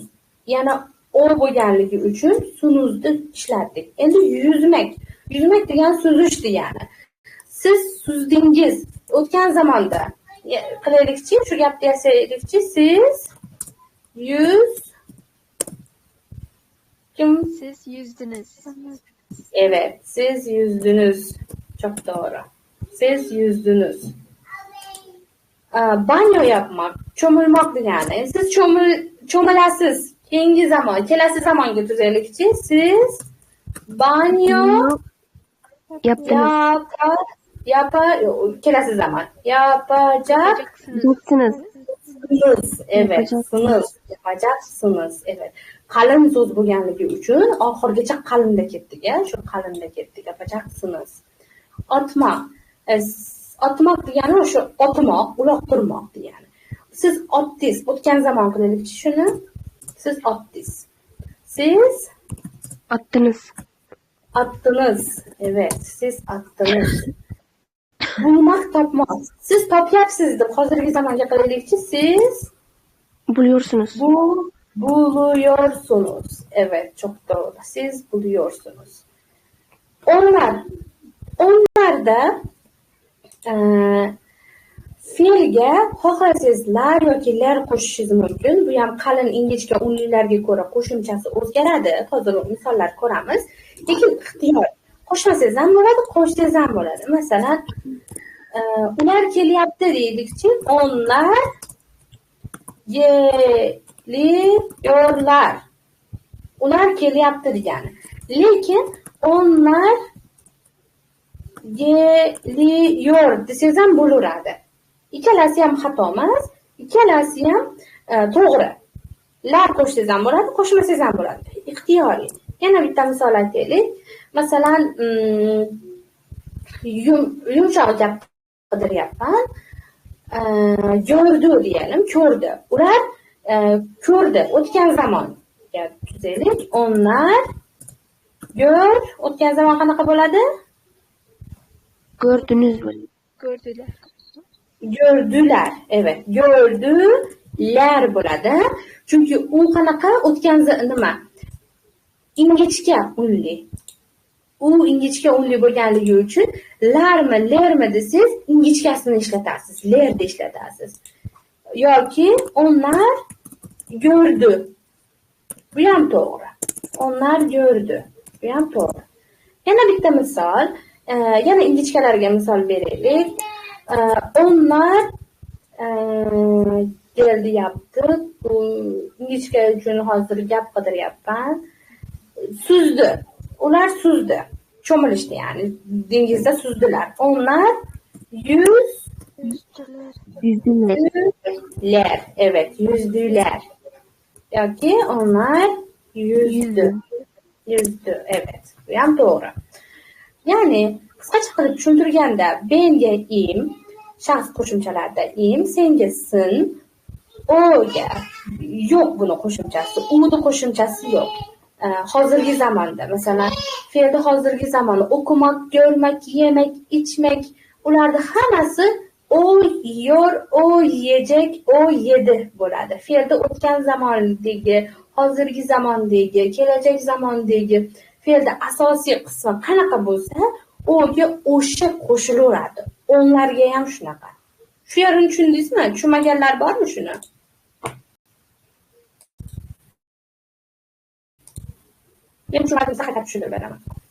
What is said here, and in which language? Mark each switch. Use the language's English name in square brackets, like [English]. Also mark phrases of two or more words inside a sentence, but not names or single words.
[Uzbek] Yana o bo'lganligi uchun sunuzni ishlatdik. Endi yuzmak. Yuzmak degan suzish degani. Siz suzdingiz o'tgan zamonda. Qilaylikchi, shu gapni yasaylikchi. [Turkish] Siz Siz yüzdünüz. Evet, siz yüzdünüz. Çok doğru. Siz yüzdünüz. Banyo yapmak, [Uzbek] cho'milmoq degani. Siz cho'milasiz. Keyingi zamon, kelasi zamonga tuzaylikchi. Siz banyo kelasi zaman. [Turkish] Yapacaksınız. Evet, yapacaksınız. Evet. [Uzbek] Qalin so'z bo'lganligi uchun oxirgacha qalinda ketdik, shu qalinda ketdik. [Turkish] Yapacaksınız. Otmoq. [Uzbek] Otmoq degani o'sha otmoq, uloqtirmoq degani. Siz otdingiz, o'tgan zamon qilaylikchi shuni. Siz otdingiz. Siz [Turkish] Attınız. attınız. Evet, siz attınız. Bulmak, [Uzbek] topmak. Siz topyapsiz deb hozirgi zamonga qilaylikchi. [Turkish] Siz Buluyorsunuz. Buluyorsunuz. Evet, çok doğru. Siz buluyorsunuz. [Uzbek] Onlar da fe'lga xohlasangiz lar yoki lar qo'shishingiz mumkin. Bu ham qalin ingichka unlilarga ko'ra qo'shimchasi o'zgaradi. Hozir misollar ko'ramiz. Lekin ixtiyor. Qo'shmasangiz ham bo'ladi, qo'shsangiz ham bo'ladi. Masalan, ular kelyapti deylikchi. [Turkish] Onlar geliyorlar. [Uzbek] Ular kelyapti degani. Lekin [Turkish] onlar geliyor [Uzbek] desangiz ham bo'laveradi. Ikkalasi ham xato emas, ikkalasi ham to'g'ri. Lar qo'shsangiz ham bo'ladi, qo'shmasangiz ham bo'ladi. Ixtiyoriy. Yana bitta misol aytaylik. Masalan, yumshoq gap qidiryapman. [Turkish] Gördü diyelim, [Uzbek] ko'rdi. Ular ko'rdi, o'tgan zamonga tuzaylik. Onlar o'tgan zaman qanaqa bo'ladi? [Turkish] Gördünüz mü? Gördüler. Gördüler. Evet, gördüler bo'ladi. [Uzbek] Chunki u qanaqa o'tgan nima? Ingichka unli. U ingichka unli bo'lganligi uchun larmi, lermi desiz, ingichkasini ishlatasiz, lerda ishlatasiz. [Turkish] Yoki onlar gördü. [Uzbek] Bu ham to'g'ri. [Turkish] Onlar gördü. [Uzbek] Bu ham to'g'ri. Yana bitta misol, yana ingichkalarga misol beraylik. [Turkish] Onlar geldi yaptı. [Uzbek] Bu ingichka uchun hozir gap qidiryapman. Suzdi. Ular suzdi. Cho'milishdi ya'ni. Dengizda suzdilar. [Turkish] Onlar Yüzdüler. Yüzdüler. Evet, yüzdüler. Yoki onlar yüzdü. Yüzdü, evet. [Uzbek] Bu ham to'g'ri. Ya'ni qisqacha qilib tushuntirganda benga im, shaxs qo'shimchalarida im, senga sin, o'ga yo'q buni qo'shimchasi, uni qo'shimchasi yo'q. Hozirgi zamonda, masalan, fe'lda hozirgi zamonni o'qimak, ko'rmak, yemak, ichmak, ularning hammasi o yor, [Turkish] o yeyecek, o yedi bo'ladi. [Uzbek] Fe'lda o'tgan zamondagi, hozirgi zamondagi, kelajak zamondagi fe'lda asosiy qismi qanaqa bo'lsa, o'ga o'sha qo'shilaveradi. Onlarga ham shunaqa. Shu yerini tushundingizmi? Tushunmaganlar bormi shuni? Men tushunmadim, qayta tushunib beraman.